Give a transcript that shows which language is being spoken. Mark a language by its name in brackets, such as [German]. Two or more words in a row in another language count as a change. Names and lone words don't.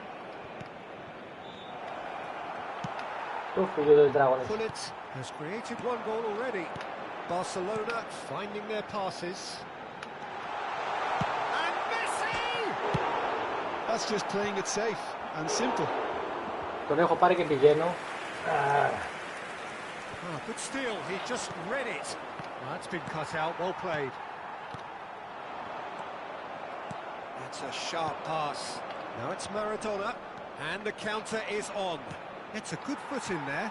[English] Hullet has created one goal already. Barcelona finding their passes. And Messi! That's just playing it safe and simple. [Greek] Τον έχω πάρει και πηγαίνω. [English] Good steal, he just read it. Well, that's been cut out, well played. That's a sharp pass. Now it's Maradona, and the counter is on. It's a good foot in there.